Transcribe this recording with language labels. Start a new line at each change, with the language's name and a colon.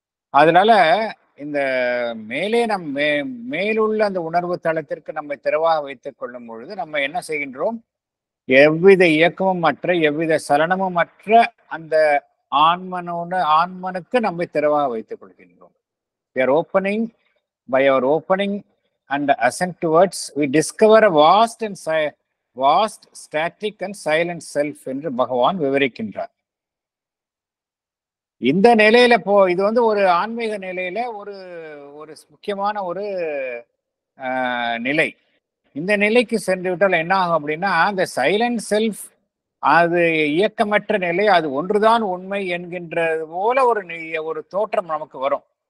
Tamil: அதனால இந்த மேலே மேலுள்ள அந்த உணர்வு தளத்திற்கு நம்மை திறவாக வைத்துக் கொள்ளும் பொழுது நம்ம என்ன செய்கின்றோம்? எவ்வித இயக்கமும் அற்ற, எவ்வித சலனமும் அற்ற அந்த ஆன்மனுக்கு நம்மை திறவாக வைத்துக் கொள்கின்றோம்.
English: We are opening, by our opening and ascent towards, we discover a vast, static and silent self
Tamil: என்று பகவான் விவரிக்கின்றார். இந்த நிலையில இது வந்து ஒரு ஆன்மீக நிலையில ஒரு முக்கியமான ஒரு நிலை. இந்த நிலைக்கு சென்று விட்டால் என்ன ஆகும் அப்படின்னா, அந்த சைலண்ட் செல்ஃப் அது இயக்கமற்ற நிலை, அது ஒன்றுதான் உண்மை என்கின்றது போல ஒரு தோற்றம் நமக்கு வரும்.